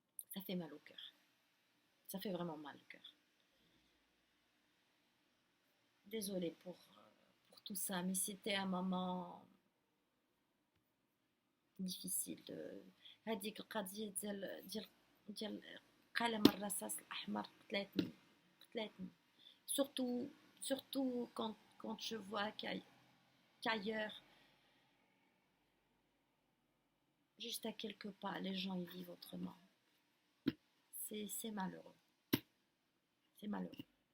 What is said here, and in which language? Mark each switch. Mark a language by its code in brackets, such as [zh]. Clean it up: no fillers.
[fr] Ça fait mal au cœur. Ça fait vraiment mal au cœur. Désolée pour tout ça, mais c'était un moment difficile. [ar] هذيك القضية ديال قلم الرصاص الأحمر قتلتني. [fr] Surtout quand je vois qu'ailleurs, juste à quelques pas, les gens y vivent autrement. C'est malheureux. C'est malheureux.